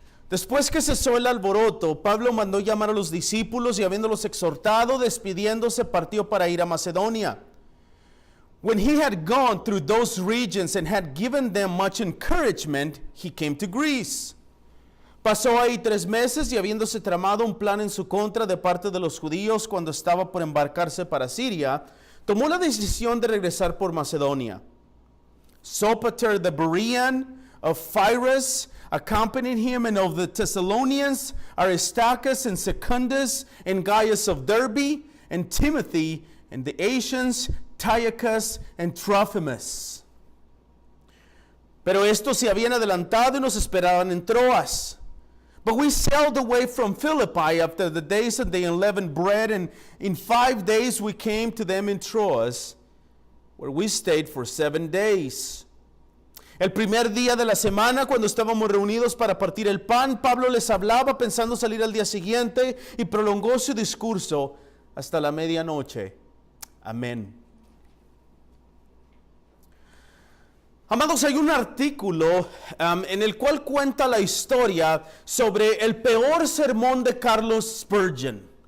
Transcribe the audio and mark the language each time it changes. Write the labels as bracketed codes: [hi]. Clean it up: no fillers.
[es] Después que cesó el alboroto, Pablo mandó llamar a los discípulos y habiéndolos exhortado, despidiéndose, partió para ir a Macedonia. [en] When he had gone through those regions and had given them much encouragement, he came to Greece. [es] Pasó ahí 3 meses y habiéndose tramado un plan en su contra de parte de los judíos cuando estaba por embarcarse para Siria, tomó la decisión de regresar por Macedonia. [en] Sopater the Berean of Pyrrhus accompanied him, and of the Thessalonians, Aristarchus and Secundus, and Gaius of Derbe, and Timothy, and the Asians, Tychicus and Trophimus. [es] Pero estos se habían adelantado y nos esperaban en Troas. [en] But we sailed away from Philippi after the days of the unleavened bread, and in 5 days we came to them in Troas, where we stayed for 7 days. [es] El primer día de la semana, cuando estábamos reunidos para partir el pan, Pablo les hablaba pensando salir al día siguiente y prolongó su discurso hasta la medianoche. Amén. Amados, hay un artículo en el cual cuenta la historia sobre el peor sermón de Carlos Spurgeon.